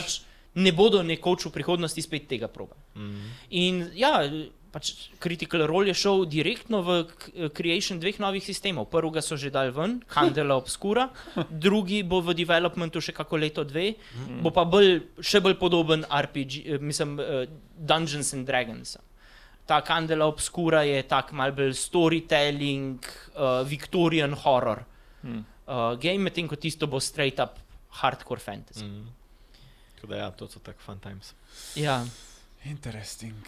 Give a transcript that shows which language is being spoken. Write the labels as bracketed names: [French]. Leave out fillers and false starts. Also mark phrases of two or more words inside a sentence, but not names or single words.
[Slovenian] pač ne bodo nekoč v prihodnosti spet tega proba. In ja, pač Critical Role je šel direktno v creation 2 novih sistemov. Prvega so že dali ven, Candela Obscura, drugi bo v developmentu še kako leto 2, bo pa še bolj podoben RPG, Dungeons and Dragons. Ta Candela Obscura je tak mal bolj storytelling, [English] Victorian horror game, [Slovenian] medtem ko tisto bo [English] straight up hardcore fantasy. [Slovenian] Tako da ja, to so tak [English] fun times. [Slovenian] Ja. Interesting.